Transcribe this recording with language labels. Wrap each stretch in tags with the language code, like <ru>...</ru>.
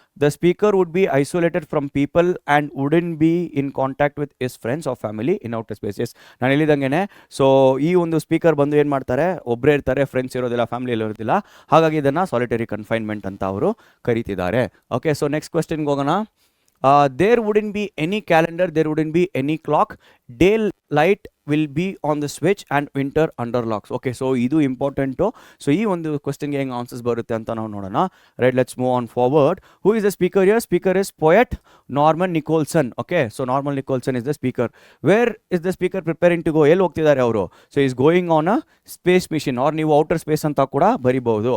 <en>The speaker would be isolated from people and wouldn't be in contact with his friends of family in outer spaces.</en> <kn>ನಾನು ಹೇಳಿದಂಗೆ, so ಈ ಒಂದು speaker ಬಂದು ಏನು ಮಾಡ್ತಾರೆ? ಒಬ್ಬರೇ ಇರ್ತಾರೆ, ಫ್ರೆಂಡ್ಸ್ ಇರೋದಿಲ್ಲ, ಫ್ಯಾಮಿಲಿಯಲ್ಲಿ ಇರೋದಿಲ್ಲ. ಹಾಗಾಗಿ ಇದನ್ನು ಸಾಲಿಟರಿ ಕನ್ಫೈನ್ಮೆಂಟ್ ಅಂತ ಅವರು ಕರೀತಿದ್ದಾರೆ. ಓಕೆ, ಸೊ ನೆಕ್ಸ್ಟ್ ಕ್ವೆಶ್ಚನ್ಗೆ ಹೋಗೋಣ.</kn> <en>there wouldn't be any calendar, there wouldn't be any clock, day light will be on the switch and winter under locks.</en> <kn>Okay, so ಇದು ಇಂಪಾರ್ಟೆಂಟು. ಸೊ ಈ ಒಂದು ಕ್ವಶನ್ಗೆ ಹೆಂಗೆ ಆನ್ಸರ್ಸ್ ಬರುತ್ತೆ ಅಂತ ನಾವು ನೋಡೋಣ.</kn> <en>Right, let's move on forward. Who is the speaker here? Speaker is poet Norman Nicholson. Okay, so Norman Nicholson is the speaker. Where is the speaker preparing to go?</en> <kn>ಎಲ್ಲಿ ಹೋಗ್ತಿದ್ದಾರೆ ಅವರು?</kn> <en>so is going on a space mission, or</en> <kn>ನೀವು outer space ಅಂತ ಕೂಡ ಬರಿಬಹುದು.</kn>